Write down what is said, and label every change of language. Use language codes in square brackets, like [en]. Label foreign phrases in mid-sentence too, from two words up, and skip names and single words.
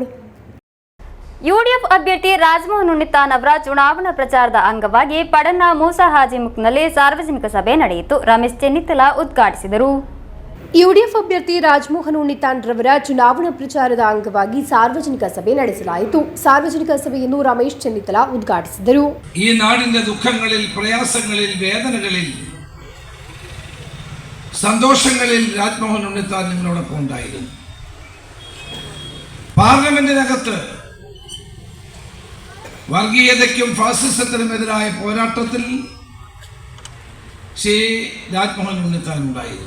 [kn] ಯುಡಿಎಫ್ ಅಭ್ಯರ್ಥಿ ರಾಜಮೋಹನ್ ಉಣ್ಣಿತ್ತಾನ್ ಅವರ ಚುನಾವಣಾ ಪ್ರಚಾರದ ಅಂಗವಾಗಿ ಪಡನ್ನ ಮೂಸಾ ಹಾಜಿಮುಖ್ನಲ್ಲಿ ಸಾರ್ವಜನಿಕ ಸಭೆ ನಡೆಯಿತು. ರಮೇಶ್ ಚೆನ್ನಿತ್ತಲ ಉದ್ಘಾಟಿಸಿದರು. ಯುಡಿಎಫ್ ಅಭ್ಯರ್ಥಿ ರಾಜಮೋಹನ್ ಉಣ್ಣಿತ್ತಾನ್ ರವರ ಚುನಾವಣಾ ಪ್ರಚಾರದ ಅಂಗವಾಗಿ ಸಾರ್ವಜನಿಕ ಸಭೆ ನಡೆಸಲಾಯಿತು. ಸಾರ್ವಜನಿಕ ಸಭೆಯನ್ನು ರಮೇಶ್ ಚೆನ್ನಿತ್ತಲ ಉದ್ಘಾಟಿಸಿದರು. [ml] ഈ നാടിന്റെ ദുഃഖങ്ങളിൽ, പ്രയാസങ്ങളിൽ, വേദനകളിൽ, സന്തോഷങ്ങളിൽ രാജ്മോഹൻ ഉണ്ണിത്താൻ നിങ്ങളോടൊപ്പം ഉണ്ടായിരുന്നു. പാർലമെന്റിനകത്ത് വർഗീയതയ്ക്കും ഫാസിസത്തിനുമെതിരായ പോരാട്ടത്തിൽ ശ്രീ രാജ്മോഹൻ ഉണ്ണിത്താൻ ഉണ്ടായിരുന്നു.